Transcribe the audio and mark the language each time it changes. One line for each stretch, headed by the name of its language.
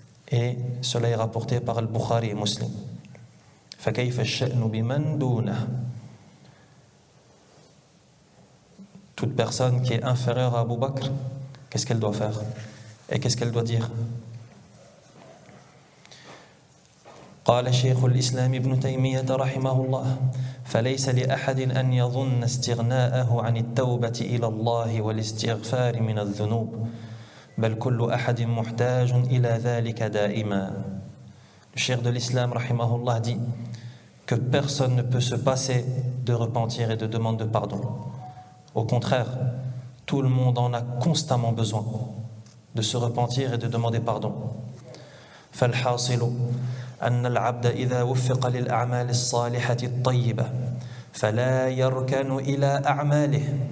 French: Et cela est rapporté par Al-Bukhari et Muslim.
Arabic: فَكَيْفَ الشَّأْنُ بِمَنْ دُونَهُ.
French: Toute personne qui est inférieure à Abu Bakr, qu'est-ce qu'elle doit faire? Et qu'est-ce qu'elle doit dire?
Arabic: قال شيخ الإسلام ابن تيمية رحمه الله فليس لأحد أن يظن استغناءه عن التوبة إلى الله والاستغفار من الذنوب بل كل أحد محتاج إلى ذلك دائما.
French: Le cheikh de l'islam, rahimahullah, dit que personne ne peut se passer de repentir et de demande de pardon. Au contraire, tout le monde en a constamment besoin de se repentir et de demander pardon.
Arabic: فالحاصل أن العبد إذا وفق للأعمال الصالحة الطيبة فلا يركن إلى أعماله.